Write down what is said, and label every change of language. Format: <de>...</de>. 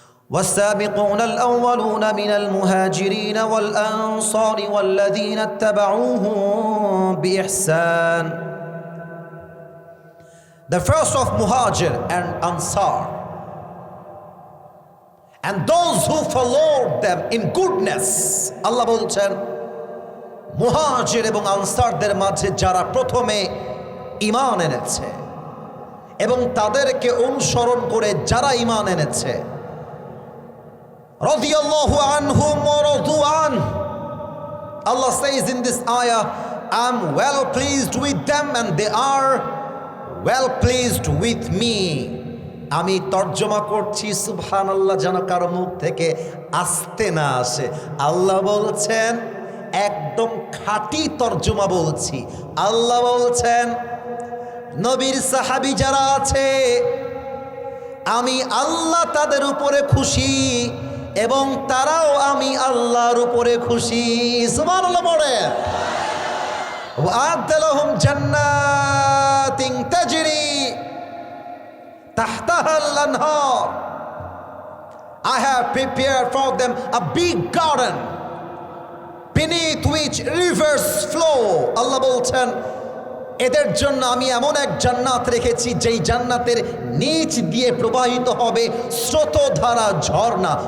<ar>والسابقون الأولون من المهاجرين والأنصار والذين اتبعوهم بإحسان.</ar> <en>The first of Muhajir and Ansar, and those who followed them in goodness.</en> <bn>আল্লাহ বলছেন, মুহাজির এবং আনসারদের মাঝে যারা প্রথমে ঈমান এনেছে এবং তাদেরকে অনুসরণ করে যারা ঈমান এনেছে,</bn> <ar>রাদিয়াল্লাহু আনহুম ওয়া রাদু আন।</ar> <en>Allah says in this ayah, I'm well pleased with them and they are well pleased with me.</en> <bn>আমি তর্জমা করছি, সুবহানাল্লাহ, যেন কারো মুখ থেকে আসতে না আসে। আল্লাহ বলছেন, একদম খাঁটি তর্জমা বলছি। আল্লাহ বলছেন, নবীর সাহাবী যারা আছে আমি আল্লাহ তাদের উপরে খুশি এবং তারাও আমি আল্লাহর উপরে খুশি। সুবহানাল্লাহ পড়ে।</bn> <ar>ওয়া'আদ্দা লাহুম জান্নাতিন তাজরি তাহতাহাল আনহার,</ar> <en>I have prepared for them a big garden beneath which rivers flow.</en> <bn>আল্লাহ বলছেন এদের জন্য আমি এমন এক জান্নাত রেখেছি যেই জান্নাতের নিচ দিয়ে প্রবাহিত হবে স্রোতধারা ঝর্ণা।</bn>